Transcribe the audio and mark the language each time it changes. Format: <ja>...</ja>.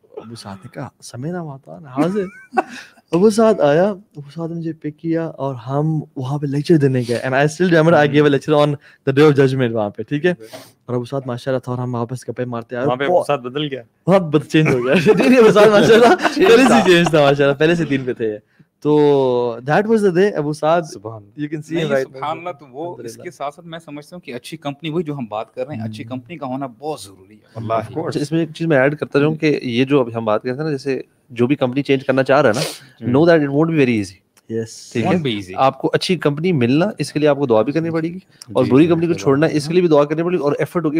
<ur>ابو سعد نے کہا سمے نہ آتا حاضر. ابو سعد آیا, ابو سعد نے مجھے پک کیا اور ہم وہاں پہ لیکچر دینے گئے.</ur> <en>and I still remember I gave a lecture on the day of judgment</en> <ur>وہاں پہ, ٹھیک ہے. اور ابو سعد ماشاءاللہ تھا, اور ہم واپس گپے مارتے آئے. وہاں پہ ابو سعد بدل گیا, بہت چینج ہو گیا. نہیں ابو سعد ماشاءاللہ پہلے سے چینج تھا, ماشاءاللہ پہلے سے 3 پہ تھے.</ur> <en>تو that was the day Abu Saad, you can see right.</en> <ur>سبحان اللہ. تو وہ اس کے ساتھ ساتھ میں سمجھتا ہوں کہ اچھی کمپنی, وہی جو ہم بات کر رہے ہیں, اچھی کمپنی کا ہونا بہت ضروری ہے واللہ. اس میں ایک چیز میں ایڈ کرتا جاؤں کہ یہ جو ابھی ہم بات کرتے ہیں نا, جیسے جو بھی کمپنی چینج کرنا چاہ رہا ہے نا,</ur> <en>Know that it won't be very easy.</en> <ur>ٹھیک ہے, آپ کو اچھی کمپنی ملنا اس کے لیے آپ کو دعا بھی کرنی پڑے گی, اور بری کمپنی کو چھوڑنا اس کے لیے بھی دعا کرنی پڑے گی, اور ایفرٹ ہوگی.</ur>